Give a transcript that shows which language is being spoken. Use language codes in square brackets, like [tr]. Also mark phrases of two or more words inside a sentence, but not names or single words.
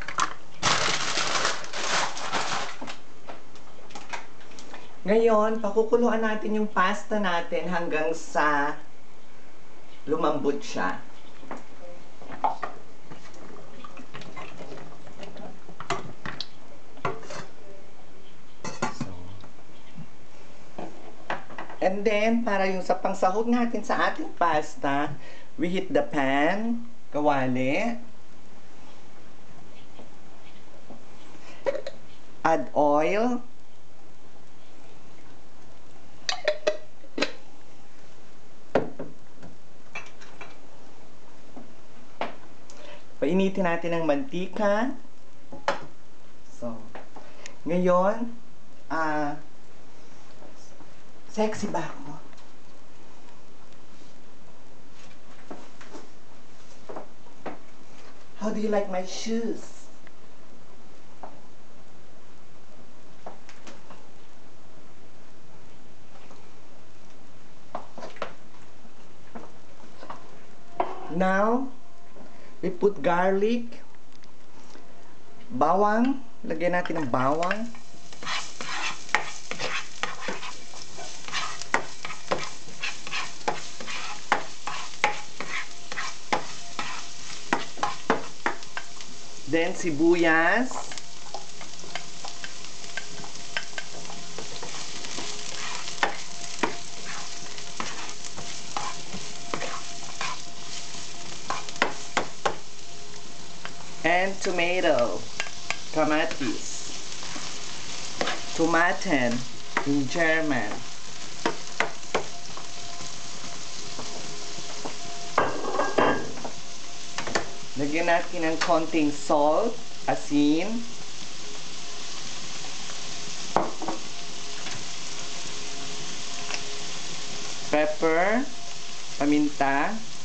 [tl] Ngayon, pakukuluan natin yung pasta natin hanggang sa lumambot siya. [en] And then, [tl] para yung sa pangsahog natin sa ating pasta, [en] we heat the pan, [tl] kawali. [en] Add oil. [tl] Painitin natin ang mantika. So, ngayon, sexy ba ako? [en] How do you like my shoes? Now, we put garlic, [tl] bawang. Lagyan natin ng bawang. Then, sibuyas. [en] And tomato. [tl] Kamatis. [en] Tomaten in German. [tl] Lagyan natin ng konting salt, asin, pepper, paminta,